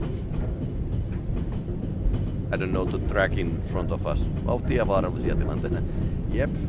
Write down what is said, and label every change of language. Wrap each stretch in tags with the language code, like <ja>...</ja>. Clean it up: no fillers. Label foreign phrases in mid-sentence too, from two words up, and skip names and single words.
<en>I don't know the track in front of us.</en> <fi>Vauhtia vaarallisia tilanteita.</fi> <en>Yep.</en>